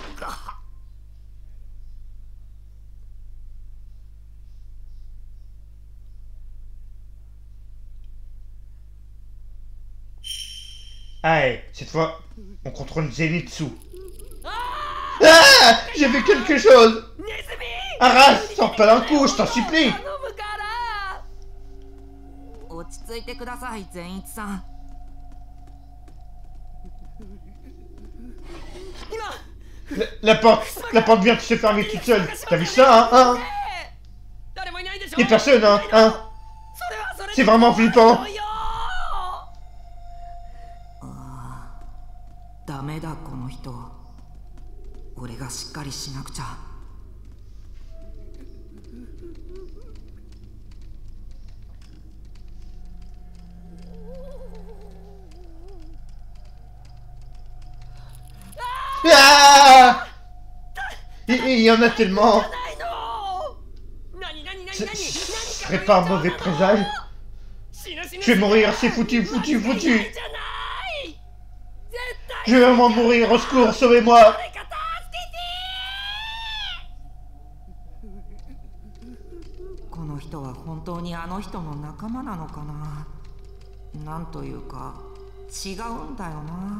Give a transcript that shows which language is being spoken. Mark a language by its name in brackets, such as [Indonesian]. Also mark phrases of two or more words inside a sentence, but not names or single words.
[French] Allez, cette fois, on contrôle Zenitsu. Ah! J'ai vu quelque chose! Arrête, sors pas d'un coup, je t'en supplie. [Japanese] 落ち着いてください、善一さん。 [French] La porte vient de se fermer toute seule. T'as vu ça, hein? Y'a personne, hein? C'est vraiment flippant. [Japanese] ダメだこの人。俺がしっかりしなくちゃ。 Ah! [French] Il y en a tellement. Ce serait pas un mauvais présage. Je vais mourir, c'est foutu, foutu, foutu. Je vais vraiment mourir, au secours, sauvez-moi. [Japanese] この人は本当にあの人の仲間なのかな。なんというか違うんだよな。